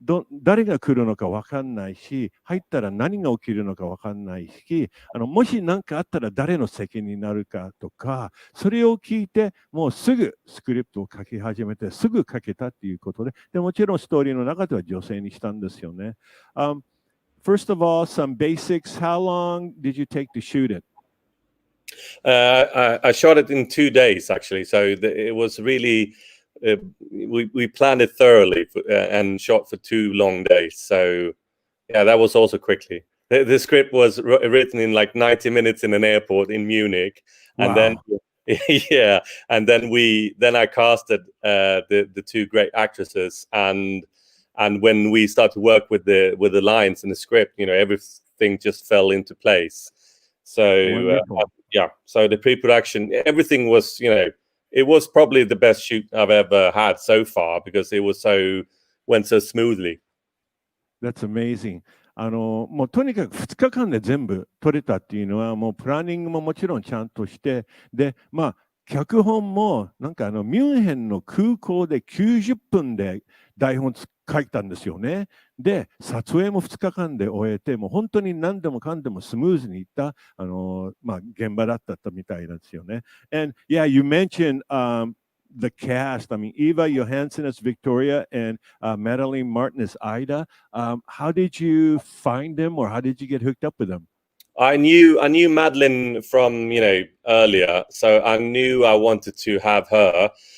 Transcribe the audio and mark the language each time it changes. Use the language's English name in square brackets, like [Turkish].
[Japanese] 誰が来るのか分かんないし、入ったら何が起きるのか分かんないし、もし何かあったら誰の責任になるかとか、それを聞いて、もうすぐスクリプトを書き始めて、すぐ書けたっていうことで、もちろんストーリーの中では女性にしたんですよね。 [English] First of all, some basics. How long did you take to shoot it? I shot it in 2 days, actually. So it was really... we planned it thoroughly and shot for 2 long days. So yeah, that was also quickly. The script was written in like 90 minutes in an airport in Munich. And Wow. then and then I casted the 2 great actresses, and when we started to work with the lines in the script, everything just fell into place. So yeah, so the pre-production, everything was, it was probably the best shoot I've ever had so far, because it went so smoothly. That's amazing. [Japanese] もうとにかく2日間で全部撮れたっていうのは、もうプランニングももちろんちゃんとして、で、脚本もなんかミュンヘンの空港で90分で台本書いたんですよね。で、撮影も2日間で終えて、もう本当に何でもかんでもスムーズにいった現場だったみたいなんですよね。 [English] And yeah, you mentioned the cast. I mean, Eva Johansson as Victoria and Madeline Martin as Ida. How did you find them, or how did you get hooked up with them? I knew Madeline from earlier, so I knew I wanted to have her.